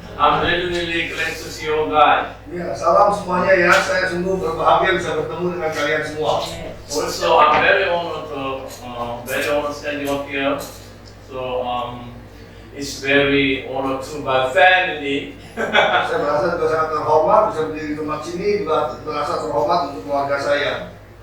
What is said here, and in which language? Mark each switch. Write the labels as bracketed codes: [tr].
[en] I'm really glad to see you guys. [id] Ya, salam semuanya ya. Saya sungguh berbahagia bisa bertemu dengan kalian semua. [en] Also, I'm very honored standing up here. So, it's very honored to my family. [id] Saya merasa juga sangat terhormat bisa berdiri di tempat sini, juga merasa terhormat untuk keluarga saya.